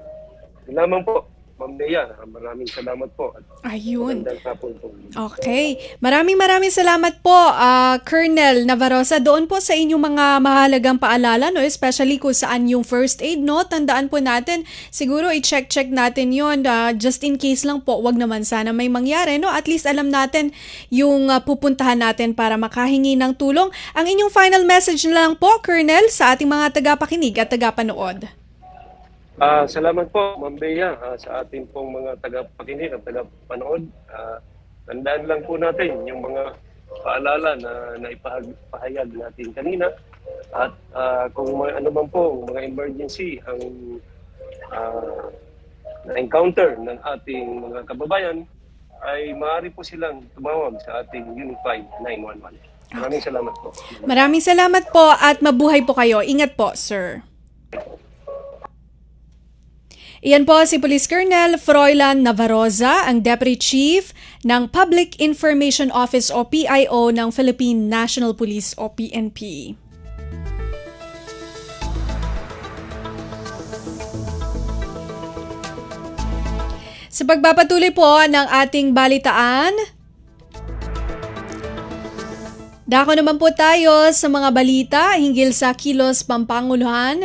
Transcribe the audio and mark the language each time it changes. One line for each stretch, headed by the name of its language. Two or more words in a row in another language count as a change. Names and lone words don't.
Filipino: Yun lamang po, Ma'am Bea, maraming salamat po. Ayun. Magandang hapon po. Okay. Maraming salamat po, Colonel Lavaroza. Doon po sa inyong mga mahalagang paalala, no? Especially kung saan yung
English: first aid,
Filipino: no? Tandaan po natin, siguro i-check natin yon
English: just in case
Filipino: lang po, wag naman sana may mangyari, no? At least alam natin yung pupuntahan natin para makahingi ng tulong. Ang inyong final message na lang po, Colonel, sa ating mga tagapakinig at tagapanood. Salamat po, Ma'am Bea, sa ating pong mga tagapakinig at tagapanood. Tandaan lang po natin yung mga paalala na naipahayag natin kanina. At kung may ano man po, mga emergency ang na-encounter ng ating mga kababayan, ay maaari po silang tumawag sa ating Unified 911. Maraming salamat po. Maraming salamat po at mabuhay po kayo. Ingat po, sir. Iyan po si Police Colonel Froilan Lavaroza, ang Deputy Chief ng Public Information Office o PIO ng Philippine National Police o PNP. Sa pagpapatuloy po ng ating balitaan, Dako naman po tayo sa mga balita hinggil sa Kilos Pampanguluhan.